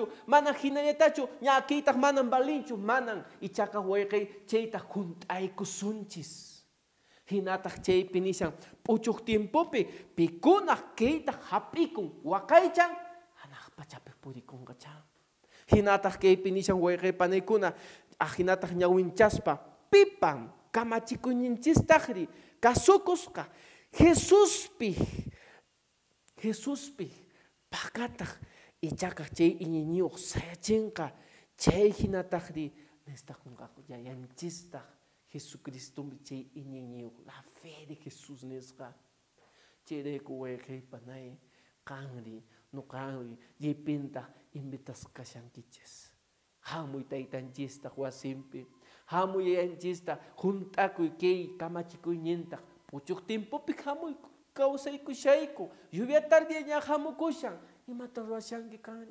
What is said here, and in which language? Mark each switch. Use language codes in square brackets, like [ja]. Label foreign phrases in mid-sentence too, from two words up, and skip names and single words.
[qu] manan hinallatachu ña kaytaq manan balinchu manan ichaqa wayqiy chaytaq hunt'aykusunchis hinataq chaypi nishan p'uchuq timpupi pikunaq kaytaq hap'ikun waqaychan hanaq pachapi purikunqachan hinataq kaypi nishan wayqiypanaykuna hinataq ñawinchaspa pipan kamachikuyninchistaqri kasukusqa Jesuspi pakataq ichaqa chay iñiñiyuq sayachinqa chay hinataqri nistaqunqaku yayanchistaq Jesucristo chay iñiñiyuq [es] la fe de Jesús [qu] nisqa chayrayku wayqiypanay qanri nuqanri llipinta invitas kashankichis hamuy taytanchistaq wasinpi hamuy yayanchista junt'akuy kay kamachikuynintaq p'uchuq timpupi hamuyku kawsaykushayku, [es] lluvia tarde [qu] ña hamukushan, imata ruwashanki kanri.